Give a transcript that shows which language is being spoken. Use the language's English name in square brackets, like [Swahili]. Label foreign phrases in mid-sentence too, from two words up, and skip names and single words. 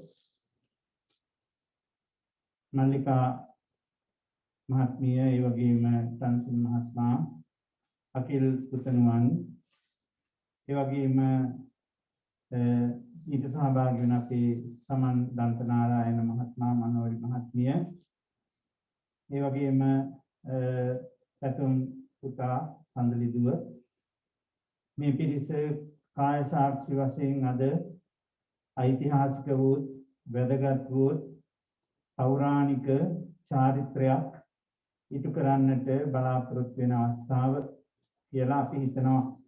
[Sinhala] මල්ලිකා මහත්මිය ඒවගේම තන්සිල් මහත්මා අඛිල් පුතනුවන් ඒවගේම ඊට සහභාගී වන අපේ සමන් දන්තනාරායන මහත්මයා මනෝරි මහත්මිය ඒ වගේම පැතුම් පුතා සඳලිදුව මේ පිරිස කාය සාක්ෂි වශයෙන් අද ඓතිහාසික වූ වැදගත් වූ පෞරාණික චාරිත්‍රයක් ඉටු කරන්නට බලාපොරොත්තු වෙන අවස්ථාව කියලා අපි හිතනවා.